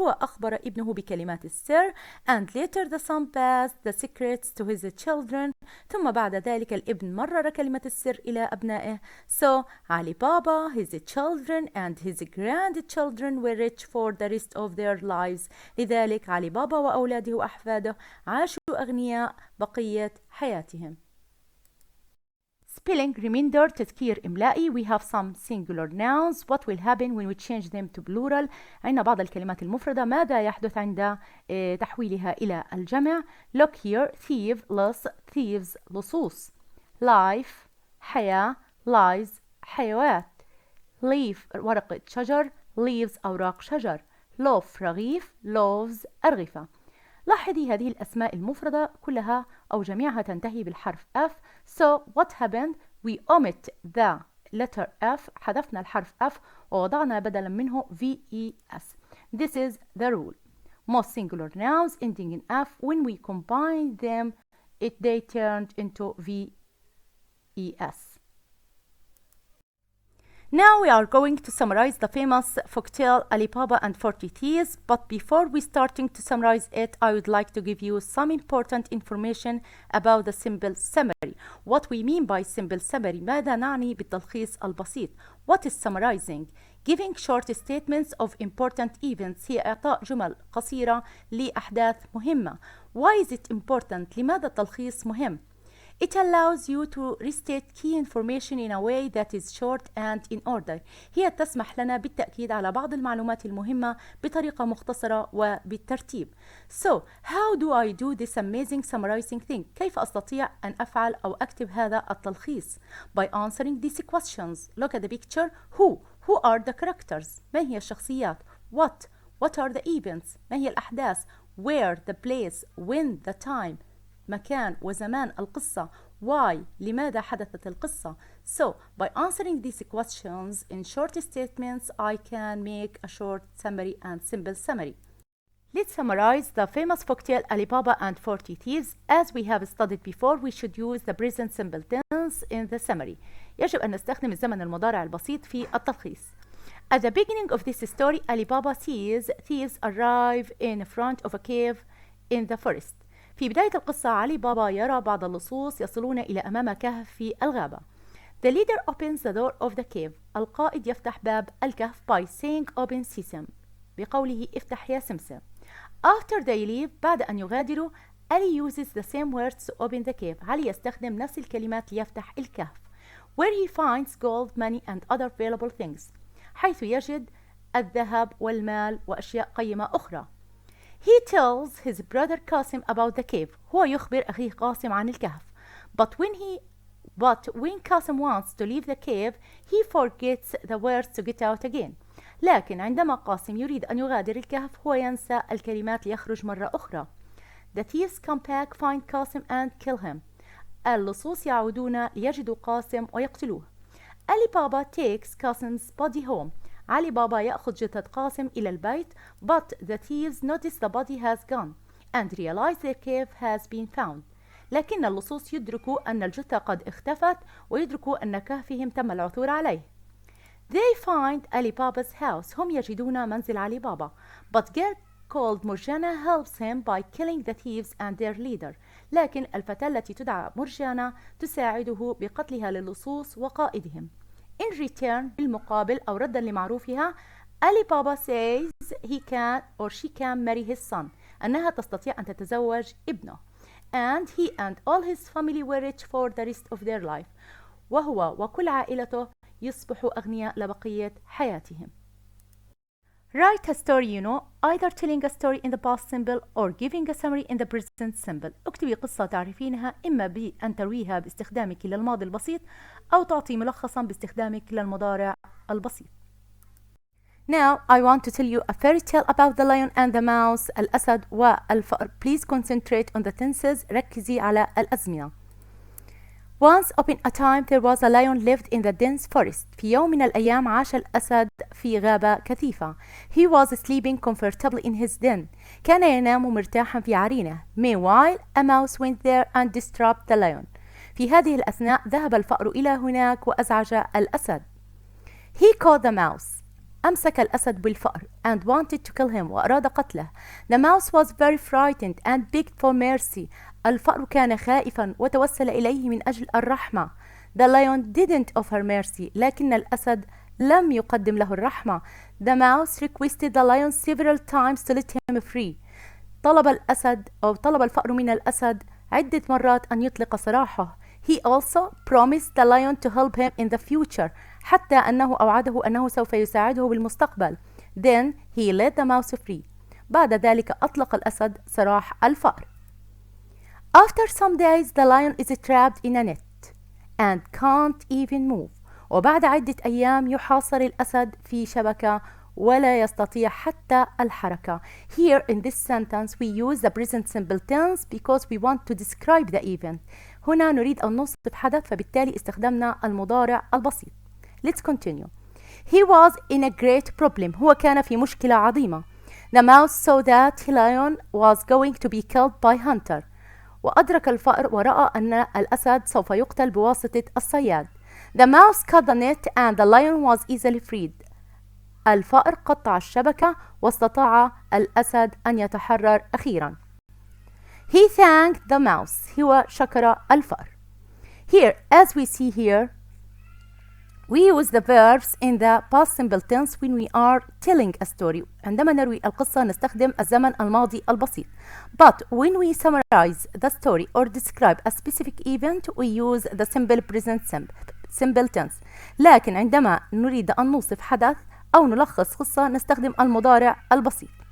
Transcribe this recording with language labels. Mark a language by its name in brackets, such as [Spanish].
[Arabic] هو أخبر ابنه بكلمات السر. [English] And later the son passed the secrets to his children. [Arabic] ثم بعد ذلك الابن مرر كلمة السر إلى أبنائه. [English] So Ali Baba, his children and his grandchildren were rich for the rest of their lives. [Arabic] لذلك علي بابا وأولاده وأحفاده عاشوا أغنياء بقية حياتهم. [English] Spelling reminder [Arabic] تذكير إملائي. [English] We have some singular nouns. What will happen when we change them to plural. [Arabic] عندنا بعض الكلمات المفردة. ماذا يحدث عند تحويلها إلى الجمع. [English] Look here. thief لص, thieves لصوص. life حياة, lives حيوات. [Arabic] leaf ورقة شجر, leaves أوراق شجر. [English] loaf رغيف, loaves أرغفة. [Arabic] لاحظي هذه الأسماء المفردة كلها أو جميعها تنتهي بالحرف F. [English] So what happened? We omit the letter F. [Arabic] حذفنا الحرف F ووضعنا بدلا منه VES. [English] This is the rule. Most singular nouns ending in F, when we combine them, they turned into VES. Now we are going to summarize the famous folktale Ali Baba and 40 Thieves, but before we starting to summarize it, I would like to give you some important information about the simple summary. What we mean by simple summary. [Arabic] ماذا نعني بالتلخيص البسيط. [English] What is summarizing? Giving short statements of important events. [Arabic] هي إعطاء جمل قصيرة لأحداث مهمة. [English] Why is it important? [Arabic] لماذا التلخيص مهم؟ [English] It allows you to restate key information in a way that is short and in order. [Arabic] هي تسمح لنا بالتأكيد على بعض المعلومات المهمة بطريقة مختصرة وبالترتيب. [English] So, how do I do this amazing summarizing thing? [Arabic] كيف أستطيع أن أفعل أو أكتب هذا التلخيص؟ [English] By answering these questions. Look at the picture. Who are the characters? [Arabic] ما هي الشخصيات? [English] What are the events? [Arabic] ما هي الأحداث؟ [English] Where, the place, when, the time. [Arabic] مكان وزمان القصة. [English] Why? [Arabic] لماذا حدثت القصة? [English] So, by answering these questions in short statements, I can make a short summary and simple summary. Let's summarize the famous folktale Ali Baba and 40 Thieves. As we have studied before, we should use the present simple tense in the summary. [Arabic] يجب أن نستخدم الزمن المضارع البسيط في التلخيص. [English] At the beginning of this story, Ali Baba sees thieves arrive in front of a cave in the forest. [Arabic] في بداية القصة علي بابا يرى بعض اللصوص يصلون إلى أمام كهف في الغابة. [English] The leader opens the door of the cave. [Arabic] القائد يفتح باب الكهف [English] by saying open sesame. [Arabic] بقوله افتح يا سمسم. [English] After they leave, [Arabic] بعد أن يغادروا, [English] Ali uses the same words to open the cave. [Arabic] علي يستخدم نفس الكلمات ليفتح الكهف. [English] Where he finds gold, money and other valuable things. [Arabic] حيث يجد الذهب والمال وأشياء قيمة أخرى. [English] He tells his brother Qasim about the cave. [Arabic] هو يخبر أخيه قاسم عن الكهف. [English] But when Qasim wants to leave the cave, he forgets the words to get out again. [Arabic] لكن عندما قاسم يريد أن يغادر الكهف هو ينسى الكلمات ليخرج مرة أخرى. [English] The thieves come back, find Qasim and kill him. [Arabic] اللصوص يعودون ليجدوا قاسم ويقتلوه. [English] Ali Baba takes Qasim's body home. [Arabic] علي بابا يأخذ جثة قاسم إلى البيت, [English] but the thieves notice the body has gone and realize their cave has been found. [Arabic] لكن اللصوص يدركوا أن الجثة قد اختفت ويدركوا أن كهفهم تم العثور عليه. [English] They find Ali Baba's house. [Arabic] هم يجدون منزل علي بابا. [English] But girl called Murjana helps him by killing the thieves and their leader. [Arabic] لكن الفتاة التي تدعى مرجانة تساعده بقتلها للصوص وقائدهم. [English] In return, [Arabic] بالمقابل أو ردا لمعروفها, [English] Ali Baba says he can or she can marry his son. [Arabic] أنها تستطيع أن تتزوج ابنه. [English] And he and all his family were rich for the rest of their life. [Arabic] وهو وكل عائلته يصبحوا أغنياء لبقية حياتهم. [English] Write a story you know, either telling a story in the past simple or giving a summary in the present simple. [Arabic] اكتبي قصة تعرفينها إما بأن ترويها باستخدامك للماضي البسيط أو تعطي ملخصا باستخدامك للمضارع البسيط. [English] Now I want to tell you a fairy tale about the lion and the mouse. [Arabic] الأسد والفأر. [English] Please concentrate on the tenses. [Arabic] ركزي على الأزمنة. [English] Once upon a time there was a lion lived in the dense forest. [Arabic] في يوم من الأيام عاش الأسد في غابة كثيفة. [English] He was sleeping comfortably in his den. [Arabic] كان ينام مرتاحا في عرينه. [English] Meanwhile a mouse went there and disturbed the lion. [Arabic] في هذه الأثناء ذهب الفأر إلى هناك وأزعج الأسد. [English] He caught the mouse. [Arabic] أمسك الأسد بالفأر [English] and wanted to kill him [Arabic] وأراد قتله. [English] The mouse was very frightened and begged for mercy. [Arabic] الفأر كان خائفا وتوسل إليه من أجل الرحمة. [English] The lion didn't offer mercy. [Arabic] لكن الأسد لم يقدم له الرحمة. [English] The mouse requested the lion several times to let him free. [Arabic] طلب الفأر من الأسد عدة مرات أن يطلق سراحه. [English] He also promised the lion to help him in the future. [Arabic] حتى أنه أوعده أنه سوف يساعده بالمستقبل. [English] Then he let the mouse free. [Arabic] بعد ذلك أطلق الأسد سراح الفأر. [English] After some days the lion is trapped in a net and can't even move. [Arabic] وبعد عدة أيام يحاصر الأسد في شبكة ولا يستطيع حتى الحركة. [English] Here in this sentence we use the present simple tense because we want to describe the event. [Arabic] هنا نريد أن نوصف حدث فبالتالي استخدمنا المضارع البسيط. [English] Let's continue. He was in a great problem. [Arabic] هو كان في مشكلة عظيمة. [English] The mouse saw that the lion was going to be killed by hunter. [Arabic] وأدرك الفأر ورأى أن الأسد سوف يقتل بواسطة الصياد. [English] The mouse cut the net and the lion was easily freed. [Arabic] الفأر قطع الشبكة واستطاع الأسد أن يتحرر أخيرا. [English] He thanked the mouse. [Arabic] هو شكر الفأر. [English] Here, as we see here, we use the verbs in the past simple tense when we are telling a story. [Arabic] عندما نروي القصة نستخدم الزمن الماضي البسيط. [English] But when we summarize the story or describe a specific event, we use the simple present simple tense. [Arabic] لكن عندما نريد أن نوصف حدث أو نلخص قصة نستخدم المضارع البسيط.